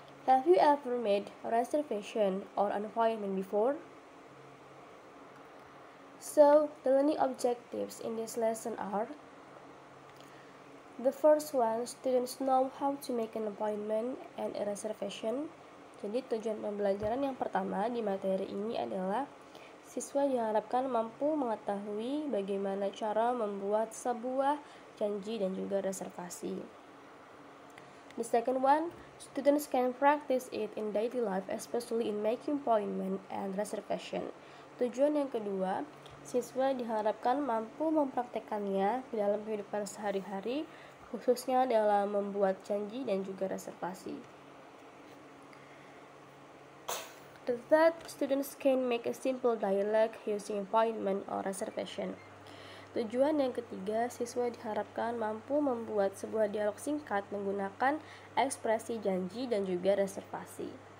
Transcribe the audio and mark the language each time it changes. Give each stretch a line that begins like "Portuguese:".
English: Have you ever made a reservation or an appointment before? So, the learning objectives in this lesson are: the first one, students know how to make an appointment and a reservation.
Indonesian: Jadi tujuan pembelajaran yang pertama di materi ini adalah siswa diharapkan mampu mengetahui bagaimana cara membuat sebuah janji dan juga reservasi.
English: The second one, students can practice it in daily life, especially in making appointment and reservation.
Indonesian: Tujuan yang kedua, siswa diharapkan mampu mempraktekkannya di dalam kehidupan sehari-hari, khususnya dalam membuat janji dan juga reservasi.
English: The third, students can make a simple dialogue using appointment or reservation.
Indonesian: Tujuan yang ketiga, siswa diharapkan mampu membuat sebuah dialog singkat menggunakan ekspresi janji dan juga reservasi.